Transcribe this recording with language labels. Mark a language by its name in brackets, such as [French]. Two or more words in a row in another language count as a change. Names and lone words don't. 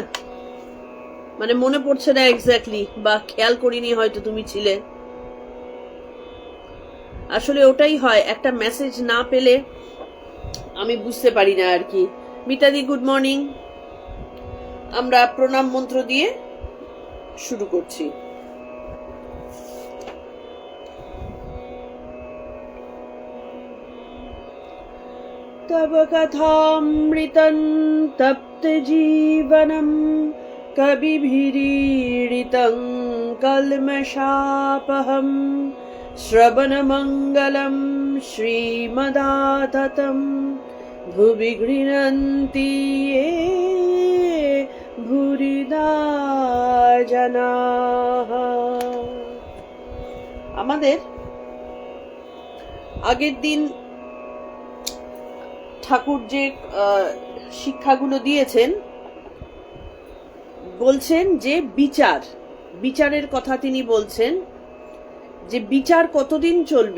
[Bangla] মানে মনে পড়ছে না এক্স্যাক্টলি, বা খেয়াল করিনি, হয়তো তুমি ছিলে। আসলে ওটাই হয়, একটা মেসেজ না পেলে আমি বুঝতে পারি না আর কি। মিতাদি [English] good morning. [Bangla] আমরা প্রণাম মন্ত্র দিয়ে শুরু করছি। [Sanskrit] तव कथामृतं तप्त जीवनं कविभिरीडितं कल्मषापहं श्रवणमङ्गलं श्रीमदाततं भुवि गृह्णन्ति ये भूरिदा जनाः। [Bangla] আমাদের আগের দিন ঠাকুর যে শিক্ষাগুলো দিয়েছেন, বলছেন যে বিচারের কথা তিনি বলছেন যে বিচার কতদিন চলবে।